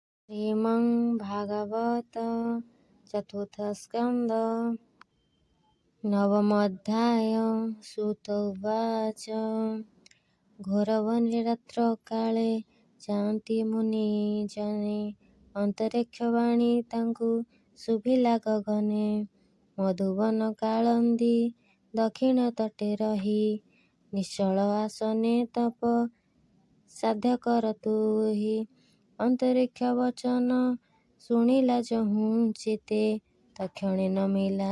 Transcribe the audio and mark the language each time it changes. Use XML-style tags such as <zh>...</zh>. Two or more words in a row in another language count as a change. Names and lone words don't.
<sa>श्रीमं भागवत चतुर्थस्कन्ध नवमोऽध्याय सूत उवाच</sa> <or>ଘୋରବନେ ରାତ୍ରକାଳେ ଯାଆନ୍ତି ମୁନିଜନେ ଅନ୍ତରୀକ୍ଷବାଣୀ ତାଙ୍କୁ ଶୁଭିଲା ଗଗନେ ମଧୁବନ କାଳନ୍ଦୀ ଦକ୍ଷିଣ ତଟେ ରହି ନିଶ୍ଚଳ ଆସନେ ତପ ସାଧ୍ୟ କର ତୁହି ଅନ୍ତରୀକ୍ଷ ବଚନ ଶୁଣିଲା ଯହୁଁ ଚିତେ ତକ୍ଷଣେ ନମିଲା</or>